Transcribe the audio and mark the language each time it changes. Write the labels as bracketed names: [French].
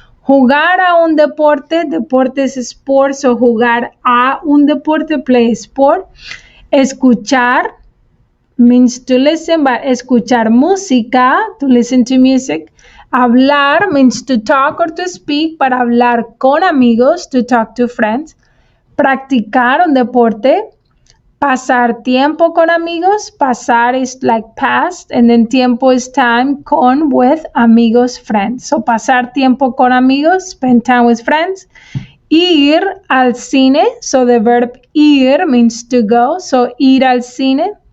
[Spanish] Jugar a un deporte, deporte es sport, so jugar a un deporte, [English] play sport. Escuchar means to listen, but [Spanish] escuchar música, [English] to listen to music. Hablar means to talk or to speak, but [Spanish] hablar con amigos, [English] to talk to friends. [Spanish] Practicar un deporte. Pasar tiempo con amigos. [English] Pasar is like past, and then tiempo is time, con, with, amigos, friends. So [Spanish] pasar tiempo con amigos, [English] spend time with friends. Ir al cine, so the verb ir means to go, so [Spanish] ir al cine.